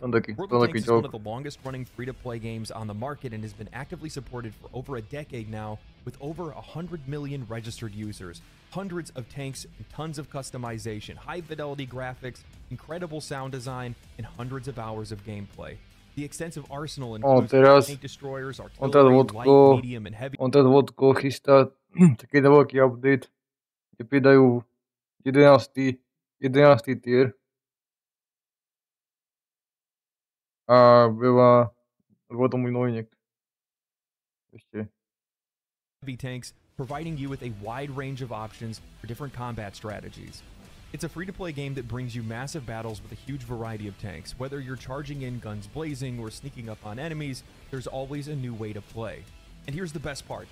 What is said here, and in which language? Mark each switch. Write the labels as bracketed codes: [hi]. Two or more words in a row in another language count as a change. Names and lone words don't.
[en] World of Tanks is one of the longest-running free-to-play games on the market and has been actively supported for over a decade now, with over 100 million registered users, hundreds of tanks, and tons of customization, high-fidelity graphics, incredible sound design, and hundreds of hours of gameplay. The extensive arsenal includes tank destroyers, artillery, light, medium, and heavy. [sk] On teraz vodko chystá taký veľký update, kde pridajú 11. tier a veľa tomu noviniek. Ešte. [en] Heavy tanks, providing you with a wide range of options for different combat strategies. It's a free-to-play game that brings you massive battles with a huge variety of tanks. Whether you're charging in guns blazing or sneaking up on enemies, there's always a new way to play. And here's the best part.